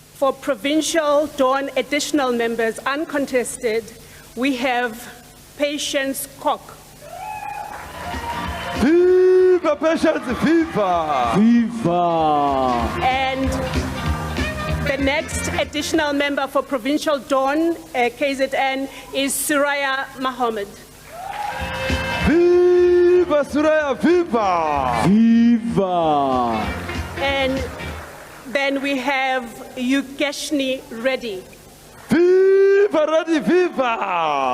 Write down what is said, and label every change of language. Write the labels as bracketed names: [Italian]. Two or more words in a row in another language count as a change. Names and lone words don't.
[English] For Provincial Dawn additional members, uncontested, we have Patience Kok. Viva Patience, viva! Viva! And the next additional member for Provincial Dawn, KZN, is Suraya Mohammed. Viva Suraya, viva! Viva! And then we have Yugeshni Reddy. Viva Reddy, viva!